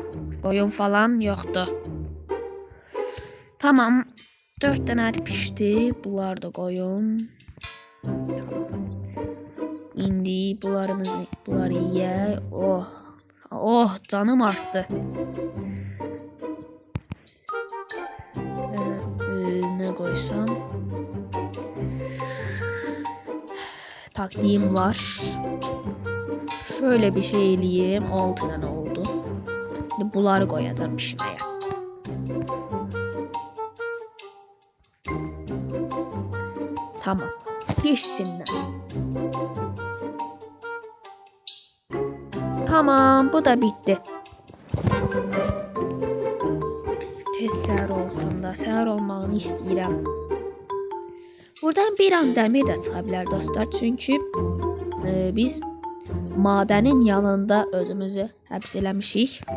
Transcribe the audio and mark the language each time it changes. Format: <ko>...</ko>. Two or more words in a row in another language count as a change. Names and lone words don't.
<az>Qoyun falan yoxdur. Tamam. 4 dənə ət pişdi. Bunlar da qoyun. İndi bunları yeyək. Canım artdı.</az> <tr>Ne koysam? Taktiğim var. Şöyle bir şey eləyim. 6 tane oldu. Şimdi bunları koyacağım pişmeye. Tamam. Pişsinler. Tamam, bu da bitti.</tr> <az>Tez səhər olsun da, səhər olmağını istəyirəm. Buradan bir an dəmir də çıxa bilər dostlar. Çünki biz madənin yanında özümüzü həbs eləmişik.</az>